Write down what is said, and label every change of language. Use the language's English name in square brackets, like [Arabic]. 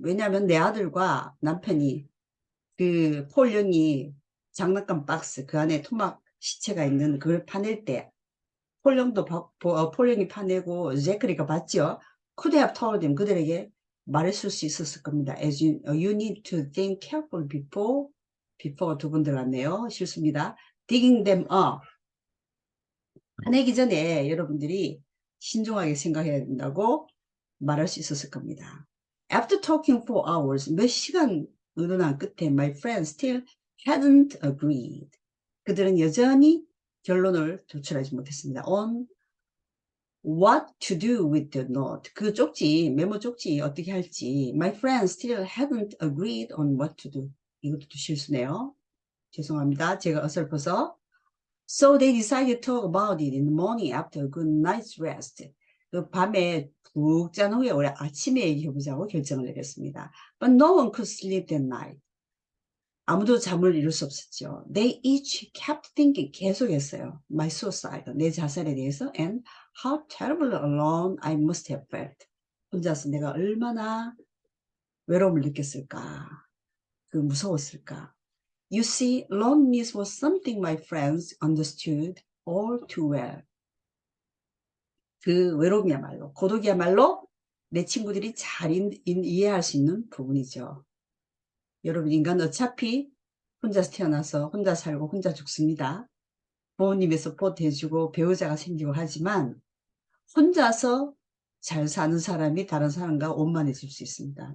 [Korean] 왜냐하면 내 아들과 남편이 그 폴 영이 장난감 박스 그 안에 토막 시체가 있는 그걸 파낼 때 폴 영도 폴 영이 파내고 제크리가 봤죠. [English] Could have told them. [Korean] 그들에게 말했을 수 있었을 겁니다. [English] As you need to think carefully before가 [Korean] 두 번 들어갔네요. 실수입니다. [English] Digging them up. [Korean] 파내기 전에 여러분들이 신중하게 생각해야 된다고 말할 수 있었을 겁니다. [English] After talking for hours, [Korean] 몇 시간 의논한 끝에 [English] my friend still hadn't agreed. [Korean] 그들은 여전히 결론을 도출하지 못했습니다. [English] On What to do with the note. [Korean] 그 쪽지, 메모 쪽지 어떻게 할지. [English] My friends still haven't agreed on what to do. [Korean] 이것도 실수네요. 죄송합니다. 제가 어설퍼서. So they decided to talk about it in the morning after a good night's rest. 그 밤에 푹 잔 후에 우리 아침에 얘기해보자고 결정을 내렸습니다. [English] But no one could sleep that night. [Korean] 아무도 잠을 이룰 수 없었죠. [English] They each kept thinking, [Korean] 계속했어요. [English] My suicide, [Korean] 내 자살에 대해서, [English] and how terribly alone I must have felt. [Korean] 혼자서 내가 얼마나 외로움을 느꼈을까, 그 무서웠을까. [English] You see, loneliness was something my friends understood all too well. [Korean] 그 외로움이야말로, 고독이야말로 내 친구들이 잘 이해할 수 있는 부분이죠. 여러분, 인간 어차피 혼자서 태어나서 혼자 살고 혼자 죽습니다. 부모님의 서포트 해주고 배우자가 생기고 하지만 혼자서 잘 사는 사람이 다른 사람과 원만해질 수 있습니다.